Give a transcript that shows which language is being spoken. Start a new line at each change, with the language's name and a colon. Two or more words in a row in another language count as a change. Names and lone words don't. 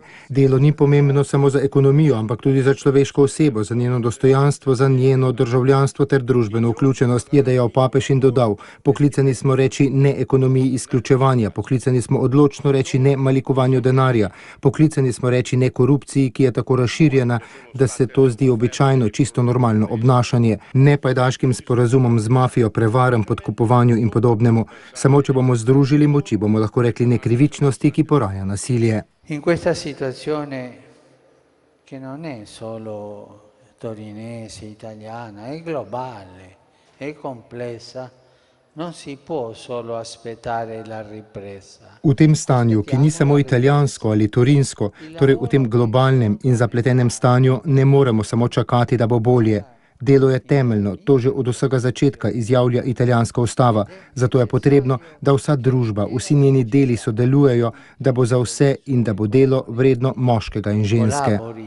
Slovenian: Delo ni pomembno samo za ekonomijo, ampak tudi za človeško osebo, za njeno dostojanstvo, za njeno državljanstvo ter družbeno vključenost, je dejal papež in dodal: poklicani smo reči ne ekonomiji izključevanja, poklicani smo odločno reči ne malikovanju denarja, poklicani smo reči ne korupciji, ki je tako razširjena, da se to zdi običajno, čisto normalno obnašanje, ne pajdaškim sporazumom z mafijo, prevaram, podkupovanju in podobnemu. Samo če bomo združili moči, bomo lahko rekli ne krivičnosti, ki poraja nasilje.
Italian: In questa situazione che non è solo torinese, italiana, è globale, è complessa. Non si può solo aspettare la ripresa.
Slovenian: V tem stanju, ki ni samo italijansko ali torinsko, torej v tem globalnem in zapletenem stanju, ne moremo samo čakati, da bo bolje. Delo je temeljno, to že od vsega začetka izjavlja italijanska ustava, zato je potrebno, da vsa družba, vsi njeni deli sodelujejo, da bo za vse in da bo delo vredno moškega in ženske.